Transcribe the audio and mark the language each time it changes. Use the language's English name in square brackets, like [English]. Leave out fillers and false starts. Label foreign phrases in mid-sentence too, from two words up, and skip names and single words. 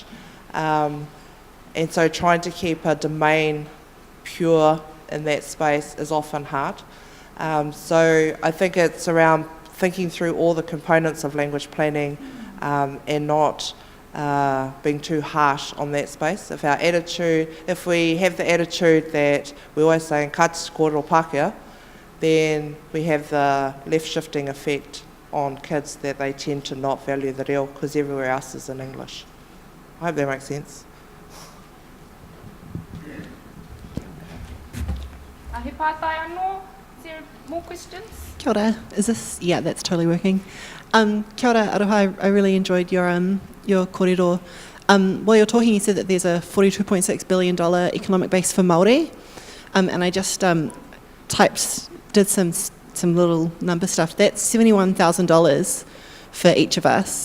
[English] And so trying to keep a domain pure in that space is often hard. So I think it's around thinking through all the components of language planning and not being too harsh on that space. If we have the attitude that we always say, [Māori] ka te kōrero Pākehā, [English] then we have the left-shifting effect on kids that they tend to not value the reo because everywhere else is in English. I hope that makes sense. [Māori] He pātai anō? [English] Is there more questions? [Māori] Kia ora. [English] Is this? Yeah, that's totally working. [Māori] Kia ora, Aroha. [English] I really enjoyed your kōrero. While you're talking, you said that there's a $42.6 billion economic base for Māori, and I just did some little number stuff. That's $71,000 for each of us.